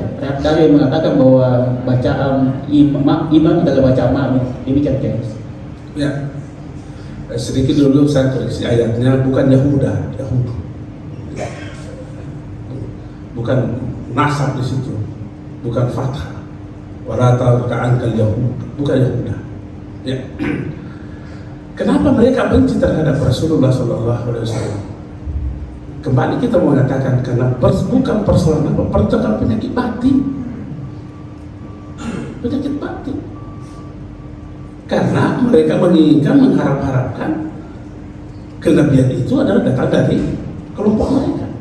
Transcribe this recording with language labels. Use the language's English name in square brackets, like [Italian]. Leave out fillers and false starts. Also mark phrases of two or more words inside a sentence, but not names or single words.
[Indonesian] Ada yang mengatakan bahwa bacaan imam adalah bacaan makmum. Demikian guys. Ya. Sedikit dulu saya koreksi ayatnya, bukan Yahuda, Yahudi. Bukan nasab di situ. Bukan fathah. [Arabic] ولا تعنك اليهود, [Indonesian] bukan Yahuda. Ya. Kenapa mereka benci terhadap Rasulullah SAW? Kembali kita mengatakan karena bukan persoalan apa, persoalan penyakit batin. Penyakit batin. Karena mereka menginginkan, mengharap-harapkan kenabian itu adalah datang dari kelompok mereka.